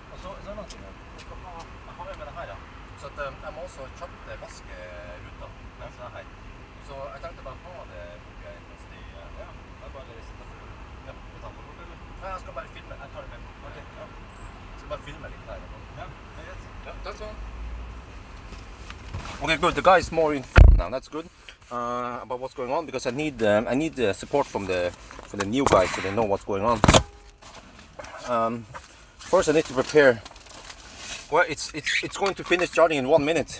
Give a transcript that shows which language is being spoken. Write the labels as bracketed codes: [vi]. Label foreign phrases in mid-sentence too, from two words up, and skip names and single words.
[no] Og så er det noe ting her. Jeg har med det her, ja. Så at, jeg må også kjapt vaske ruta mens jeg er her. Så jeg tenkte bare ha det borte mens de... Ja, det er bare å lese det. Ja. Vi tar på bort, eller? Nei, jeg skal bare filme. Jeg tar det med. Ok, ja. Jeg skal bare filme litt her. Ja, det er greit. Ja, takk skal du ha. [en] Okay, good. The guy is more informed now. That's good about what's going on because I need support from the new guys so they know what's going on. First, I need to prepare. Well, it's going to finish charging in 1 minute.